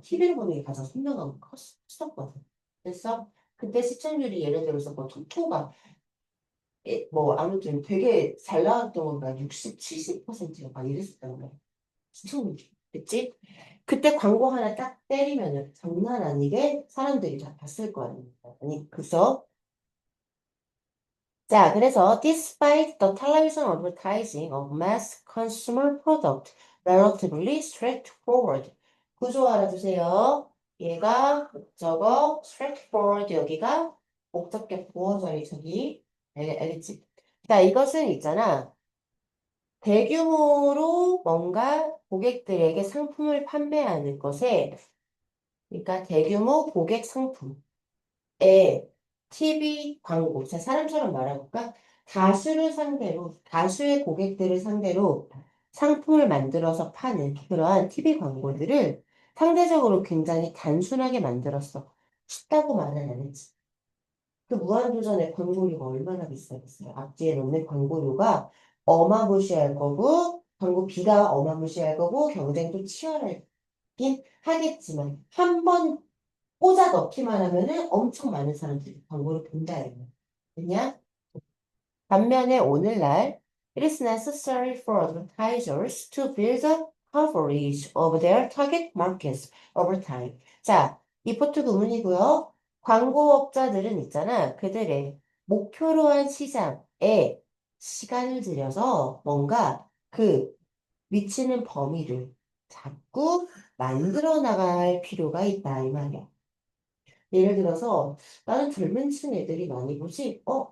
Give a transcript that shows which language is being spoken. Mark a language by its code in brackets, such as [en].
[ko] TV를 보는 게 가장 선명하고 컸었거든. 그래서 그때 시청률이 예를 들어서 뭐 토토가 뭐 아무튼 되게 잘 나왔던 건가 60, 70%가 막 이랬었던 거야. 시청률이. 그치? 그때 광고 하나 딱 때리면은 장난 아니게 사람들이 다 봤을 거 아닙니까? 아니, 그래서 자, 그래서 [en] despite the television advertising of mass consumer product relatively straightforward. [ko] 구조 알아두세요. 얘가 목적어 straightforward 여기가 목적격 보어절이 저기 알겠지? 자, 이것은 있잖아. 대규모로 뭔가 고객들에게 상품을 판매하는 것에 그러니까 대규모 고객 상품 TV 광고, 자, 사람처럼 말해볼까? 다수를 상대로, 다수의 고객들을 상대로 상품을 만들어서 파는 그러한 TV 광고들을 상대적으로 굉장히 단순하게 만들었어. 쉽다고 말은 안 했지. 그 무한도전의 광고료가 얼마나 비싸겠어요? 앞뒤에 놓는 광고료가 어마무시할 거고, 광고비가 어마무시할 거고, 경쟁도 치열하긴 하겠지만, 한번 꽂아 넣기만 하면은 엄청 많은 사람들이 광고를 본다 이거야. 그냥 반면에 오늘날 [en] it is necessary for advertisers to build a coverage of their target markets over time. [ko] 자, 이 포트 구문이고요. 광고업자들은 있잖아. 그들의 목표로 한 시장에 시간을 들여서 뭔가 그 미치는 범위를 자꾸 만들어 나갈 필요가 있다 이 말이야. 예를 들어서 나는 젊은 층 애들이 많이 보지?